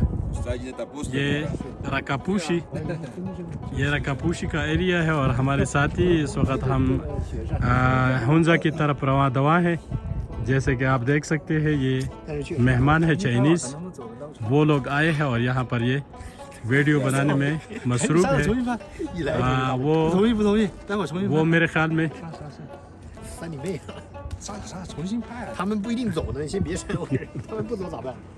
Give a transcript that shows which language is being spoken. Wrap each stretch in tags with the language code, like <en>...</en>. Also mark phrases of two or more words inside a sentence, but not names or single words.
<ur>یہ رکاپوشی کا ایریا ہے اور ہمارے ساتھ ہی اس وقت ہم ہنزہ کی طرف رواں دوا ہیں. جیسے کہ آپ دیکھ سکتے ہیں یہ مہمان ہے چائنیز، وہ لوگ آئے ہیں اور یہاں پر یہ ویڈیو بنانے میں مصروف ہے. وہ میرے خیال میں</ur> <zh>他们不一定走的，先别煽我，他们不走咋办？</zh>